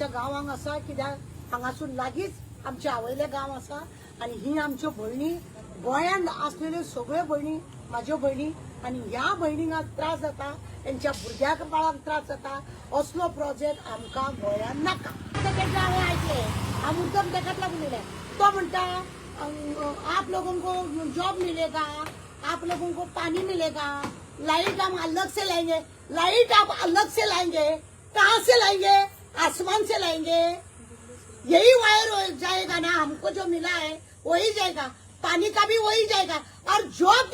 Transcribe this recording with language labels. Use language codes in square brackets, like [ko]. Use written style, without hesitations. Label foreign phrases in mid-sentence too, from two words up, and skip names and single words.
[kok] गांवांक आसा कित्याक हांगासून लागींच आमचे आवयले गांव आसा आनी ही आमच्यो भयणी गोंयांत आसलेल्यो सगळ्यो भयणी म्हाज्यो भयणी आनी ह्या भयणींक त्रास जाता तेंच्या भुरग्याक बाळाक त्रास जाता असलो प्रोजेक्ट आमकां गोंयांत नाका तेका हांवें आयकले हांव मुद्दम तेकाच लागून उलयलें तो म्हणटा [hi] आप लोगों को जॉब मिलेगा आप लोगों को पानी मिलेगा लाइट हम अलग से लाएंगे लाइट आप अलग से लाएंगे कहाँ से लाएंगे आसमान से लाएंगे यही वायर जाएगा ना हमको जो मिला है वही जाएगा पानी का भी वही जाएगा और जॉब